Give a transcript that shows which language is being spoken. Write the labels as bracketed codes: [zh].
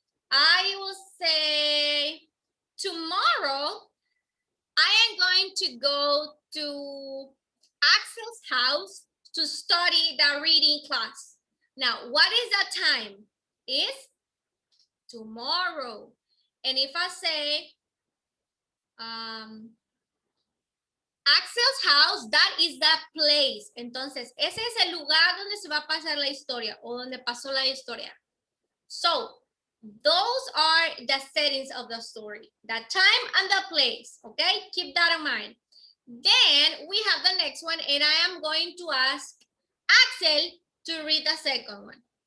[en] I will say tomorrow I am going to go to Axel's house to study the reading class. Now, what is the time? Is tomorrow. And if I say Axel's house, that is the place. [es] Entonces, ese es el lugar donde se va a pasar la historia o donde pasó la historia. [en] So, those are the settings of the story, the time and the place, okay? Keep that in mind. Then we have the next one, and I am going to ask Axel to read the second one.